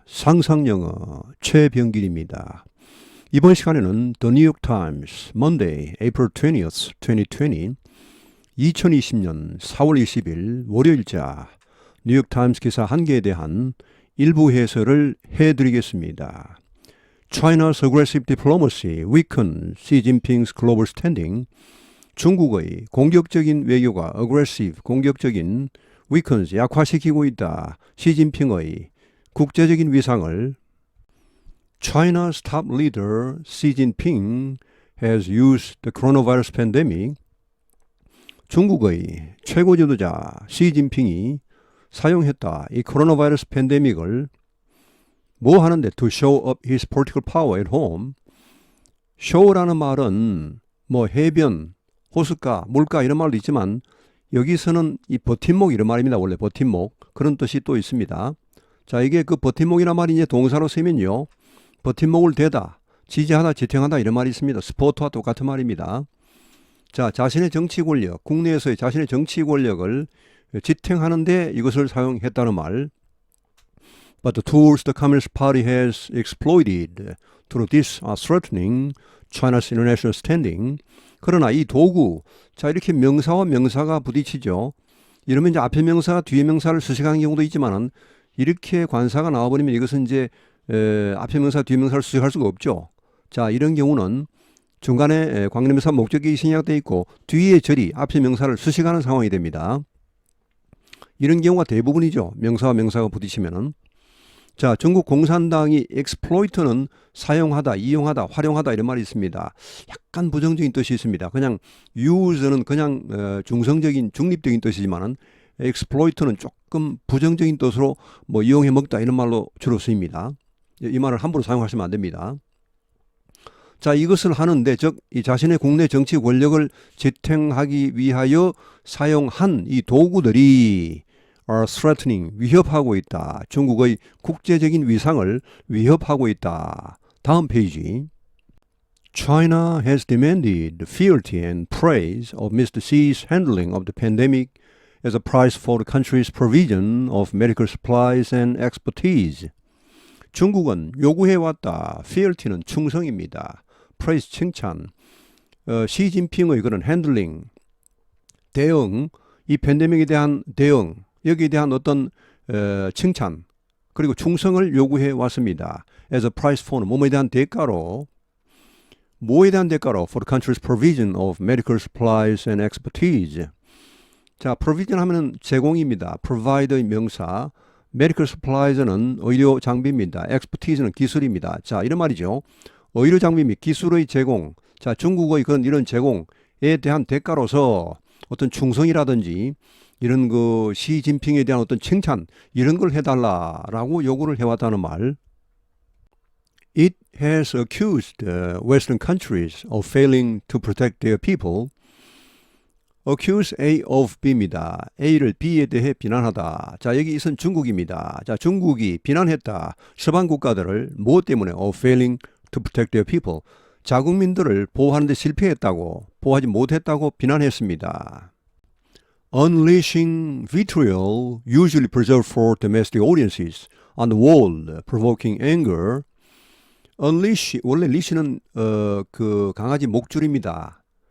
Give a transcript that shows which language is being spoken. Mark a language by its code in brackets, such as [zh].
[ko] 상상영어 최병길입니다. 이번 시간에는 [en] The New York Times Monday, April 20th, 2020 [ko] 2020년 4월 20일 월요일자 뉴욕 타임스 기사 한 개에 대한 일부 해설을 해드리겠습니다. [en] China's aggressive diplomacy weakens Xi Jinping's global standing. [ko] 중국의 공격적인 외교가 aggressive, 공격적인 weakens, 약화시키고 있다. 시진핑의 국제적인 위상을. [en] China's top leader Xi Jinping has used the coronavirus pandemic. [ko] 중국의 최고 지도자 시진핑이 사용했다. 이 코로나 바이러스 팬데믹을 뭐 하는데? [en] To show up his political power at home. [ko] show라는 말은 뭐 해변, 호숫가, 물가 이런 말도 있지만 여기서는 이 버팀목 이런 말입니다. 원래 버팀목 그런 뜻이 또 있습니다. 자, 이게 그 버팀목이란 말이 이제 동사로 쓰면요, 버팀목을 대다, 지지하다, 지탱하다 이런 말이 있습니다. 스포트와 똑같은 말입니다. 자, 자신의 정치 권력, 국내에서의 자신의 정치 권력을 지탱하는데 이것을 사용했다는 말. [en] But the tools the Communist Party has exploited through this are threatening China's international standing. [ko] 그러나 이 도구, 자, 이렇게 명사와 명사가 부딪히죠. 이러면 이제 앞에 명사가 뒤에 명사를 수식하는 경우도 있지만은 이렇게 관사가 나와버리면 이것은 이제 앞에 명사, 뒤에 명사를 수식할 수가 없죠. 자, 이런 경우는 중간에 관계대명사 목적격이 생략되어 있고 뒤에 절이 앞에 명사를 수식하는 상황이 됩니다. 이런 경우가 대부분이죠. 명사와 명사가 부딪히면은. 자, 중국 공산당이 exploit는 사용하다, 이용하다, 활용하다 이런 말이 있습니다. 약간 부정적인 뜻이 있습니다. 그냥 use는 그냥 중성적인, 중립적인 뜻이지만은 exploit는 조금 부정적인 뜻으로 뭐 이용해 먹다 이런 말로 주로 쓰입니다. 이 말을 함부로 사용하시면 안 됩니다. 자, 이것을 하는데, 즉 이 자신의 국내 정치 권력을 지탱하기 위하여 사용한 이 도구들이 [en] are threatening, [ko] 위협하고 있다. 중국의 국제적인 위상을 위협하고 있다. 다음 페이지. [en] China has demanded fealty and praise of Mr. Xi's handling of the pandemic as a price for the country's provision of medical supplies and expertise. [ko] 중국은 요구해왔다. fealty는 충성입니다. praise, 칭찬. 시진핑의 그런 handling, 대응, 이 팬데믹에 대한 대응, 여기에 대한 어떤 칭찬, 그리고 충성을 요구해 왔습니다. [en] As a price for, [ko] 뭐에 대한 대가로, 뭐에 대한 대가로? [en] For the country's provision of medical supplies and expertise. [ko] 자, provision 하면은 제공입니다. provide의 명사, [en] medical supplies [ko] 는 의료 장비입니다. expertise는 기술입니다. 자, 이런 말이죠. 의료 장비 및 기술의 제공. 자, 중국의 그런 이런 제공에 대한 대가로서 어떤 충성이라든지 이런 그 시진핑에 대한 어떤 칭찬 이런 걸 해달라라고 요구를 해왔다는 말. [en] It has accused Western countries of failing to protect their people. Accuse A of B입니다. [ko] A를 B에 대해 비난하다. 자, 여기 이선 중국입니다. 자, 중국이 비난했다. 서방 국가들을 무엇 때문에? [en] Of failing to protect their people. [ko] 자국민들을 보호하는 데 실패했다고, 보호하지 못했다고 비난했습니다. [en] Unleashing vitriol usually preserved for domestic audiences on the wall, provoking anger. [ko] Unleash, 원래 leash는 그 강아지 목줄입니다.